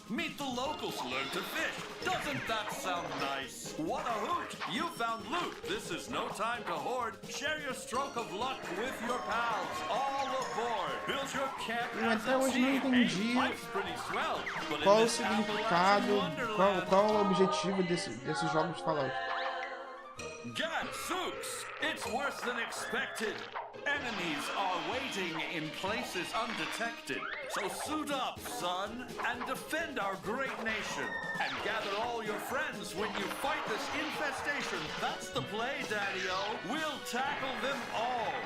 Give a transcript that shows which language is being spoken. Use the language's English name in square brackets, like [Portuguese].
[English] Meet the locals, learn to fish. Doesn't that sound nice? What a hoot! You found loot. This is no time to hoard. Share your stroke of luck with your pals. All aboard. Build your camp. [Portuguese] Eu até hoje não entendi qual o significado, qual o objetivo desses jogos de Fallout. [English] Gadzooks! It's worse than expected. Enemies are waiting in places undetected. So suit up, son, and defend our great nation. And gather all your friends when you fight this infestation. That's the play, Daddy-O. We'll tackle them all.